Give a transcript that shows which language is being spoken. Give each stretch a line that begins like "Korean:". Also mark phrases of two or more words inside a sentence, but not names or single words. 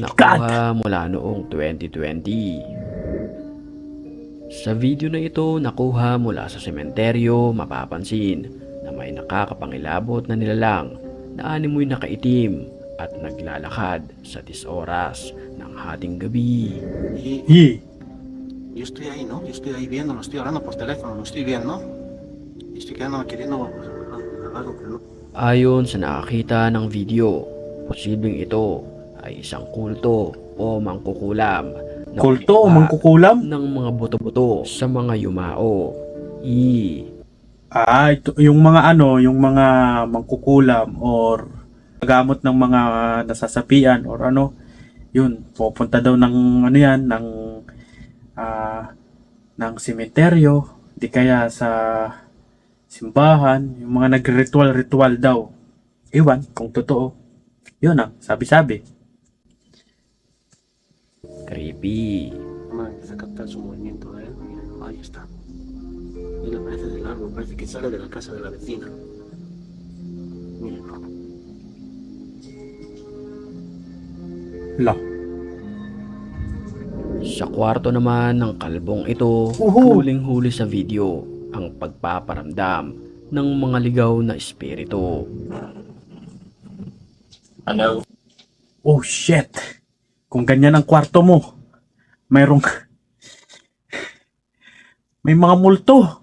Filipino: nakuha mula noong 2020. Sa video na ito, nakuha mula sa sementeryo, mapapansin na may nakakapangilabot na nilalang na animoy nakaitim at naglalakad sa 10 oras ng hating gabi. Ye.
Spanish: Yo estoy ahí, ¿no? Yo estoy ahí viendo, no estoy hablando por teléfono, no estoy viendo. Y estoy quedando queriendo algo, pero no.
Filipino: Ayon sa nakakita ng video, posibleng ito ay isang kulto o mangkukulam na Kulto o gumawa mangkukulam? ng mga buto-buto sa mga yumao. Ito, yung mga ano, yung mga mangkukulam or gamot ng mga nasasapian or ano, yun, pupunta daw ng ano yan, ng sementeryo, di kaya sa simbahan, yung mga nagre-ritual daw. Iwan, kung totoo. Yun ang sabi-sabi. Creepy.
Spanish: Mamá empieza a captar su movimiento de él. Miren, ahí está. Y le parece del árbol, parece que sale de la casa de la vecina. Miren. La.
Filipino: Sa kwarto naman ng kalbong ito, Uhu. huling-huli sa video ang pagpaparamdam ng mga ligaw na espiritu. Hello.
English: Oh shit.
Filipino: Kung ganyan ang kwarto mo, may mga multo.